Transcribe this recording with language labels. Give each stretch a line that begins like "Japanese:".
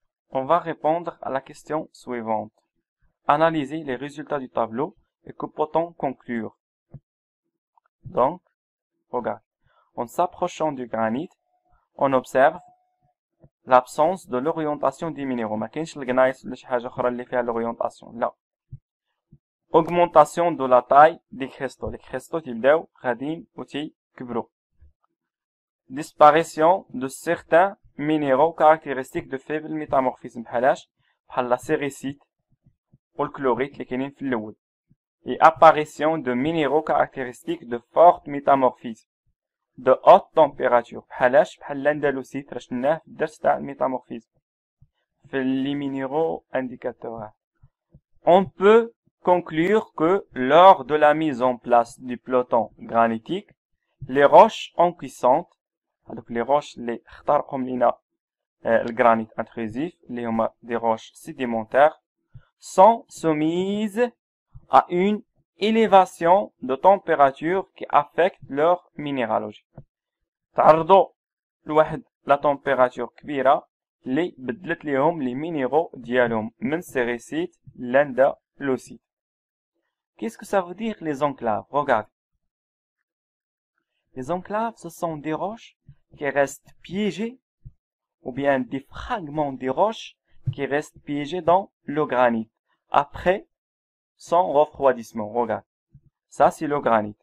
French: On va répondre à la question suivante. Analysez les résultats du tableau et que peut-on conclure? Donc, regarde. En s'approchant du granit, on observe l'absence de l'orientation des minéraux.
Arabic: ما كاينش الجنايس ولا شي حاجة أخرى اللي فيها
French: l'orientation.
Arabic: لا.
French: Augmentation de la taille des cristaux. Les cristaux
Arabic: تبداو غاديين وتيكبروا.
French: Disparition de certains minéraux caractéristiques de faible métamorphisme.
Arabic: بحالاش؟ بحال
French: la séricite ou le chlorite
Arabic: اللي كاينين في الأول.
French: Et apparition de minéraux caractéristiques de fort métamorphisme. De haute température.
Arabic: بحالاش؟ بحال l'andalosite راه شفناه في الدرس تاع الميتامورفيزم.
French: في les minéraux indicateurs. On peut conclure que lors de la mise en place du peloton granitique, les roches encaissantes, donc les roches
Arabic: اللي اخترقهم لينا الجرانيت
French: intrusif,
Arabic: اللي هما
French: des roches sédimentaires, sont soumises à une élévation de température qui affecte leur minéralogie.
Arabic: تعرضوا لواحد لا température كبيرة اللي بدلت ليهم les minéraux ديالهم من séricite l'andalosite.
French: Qu'est-ce que ça veut dire les enclaves? Regardez. Les enclaves, ce sont des roches qui restent piégées ou bien des fragments des roches qui restent piégés dans le granit après son refroidissement. Regarde. Ça, c'est le granit.